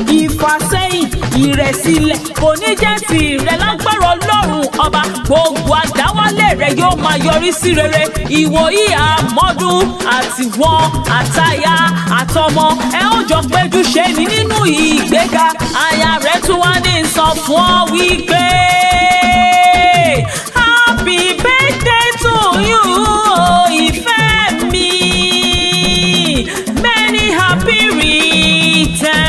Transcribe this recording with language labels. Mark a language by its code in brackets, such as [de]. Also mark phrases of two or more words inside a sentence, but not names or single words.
[yo] Ìfàsẹ́yìn, ìrẹ̀sílẹ̀ kò ní jẹ́ ti rẹ lágbára Ọlọ́run ọba. Gbogbo àdáwọ́lé rẹ yóò máa yọrí sí rere. Ìwòyí àmọ́dún àti wọ́n àtaya àtọmọ. Ẹ ó jọ péjú ṣe ni nínú ìgbéga. Aya rẹ tún wá ní sọ fún ọ wípé, [en] "Happy birthday to you, [yo] ìfẹ́ mi." [en] Many happy returns.